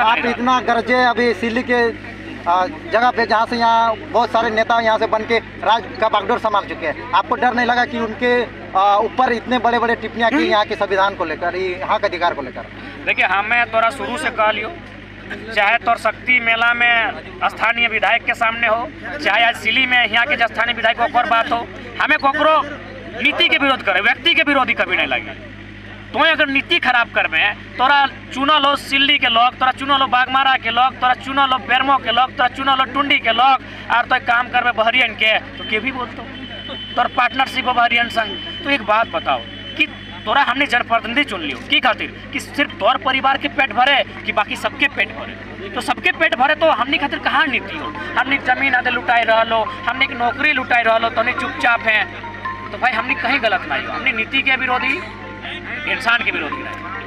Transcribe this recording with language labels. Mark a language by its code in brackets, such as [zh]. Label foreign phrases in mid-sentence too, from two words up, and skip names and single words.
[hi] आप इतना गरजे अभी सिल्ली के जगह पे जहाँ से यहाँ बहुत सारे नेता यहाँ से बन के राज का बागडोर संभाल चुके हैं, आपको डर नहीं लगा कि उनके ऊपर इतने बड़े बड़े टिप्पणियाँ की यहाँ के संविधान को लेकर, यहाँ के अधिकार को लेकर? [sck] देखिए हमें तोरा शुरू से कह लियो, चाहे तो शक्ति मेला में स्थानीय विधायक के सामने हो, चाहे आज सिली में यहाँ के स्थानीय विधायक ऊपर बात हो, हमें कोकरो नीति के विरोध करे, व्यक्ति के विरोधी कभी नहीं लगे। तो अगर नीति खराब करबे, तोरा चुनल हो सिल्ली के लोग, तोरा चुनल हो बागमारा के लोग, तोरा चुनल हो बेरमो के लोग, तोरा चुनल हो टुंडी के लोग, और तो काम करबे बहरियन के तो के भी बोलतो तोर पार्टनरशिप हो बहरियन संग। तो एक बात बताओ कि तोरा हमने जनप्रतिनिधि चुन लियो की खातिर कि सिर्फ तोर परिवार के पेट भरे कि बाकी सबके पेट भरे? तो सबके पेट भरे तो हमने खातिर कहाँ नीति हो? हमने जमीन आदे लुटाई रहो, हमने नौकरी लुटाई रहो, तो हमने चुपचाप हैं। तो भाई हमने कहीं गलत नहीं हो, हमने नीति के विरोधी, इंसान के विरोधी नहीं।